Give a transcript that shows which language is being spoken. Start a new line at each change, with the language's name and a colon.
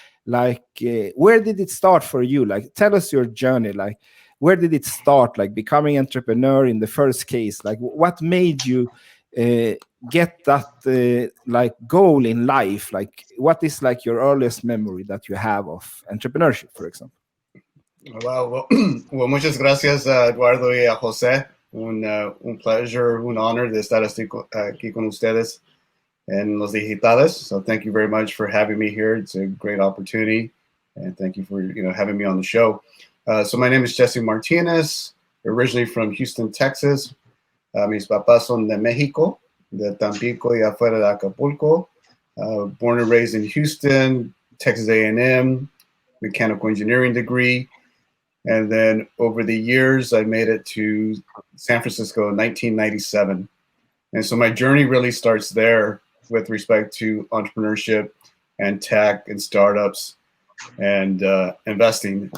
English: Like, where did it start for you? Like, tell us your journey. Like, where did it start? Like, becoming entrepreneur in the first case. Like, what made you get that like goal in life? Like, what is like your earliest memory that you have of entrepreneurship, for example?
Spanish: Well, muchas gracias a Eduardo y a José. Un
English: pleasure,
Spanish: un honor de estar aquí con ustedes en Los Digitales.
English: So thank you very much for having me here. It's a great opportunity, and thank you for having me on the show. So my name is Jesse Martinez, originally from Houston, Texas.
Spanish: Mis papás son de México, de Tampico y afuera de Acapulco.
English: Born and raised in Houston, Texas A&M, mechanical engineering degree. And then over the years, I made it to San Francisco in 1997. And so my journey really starts there with respect to entrepreneurship and tech and startups and investing.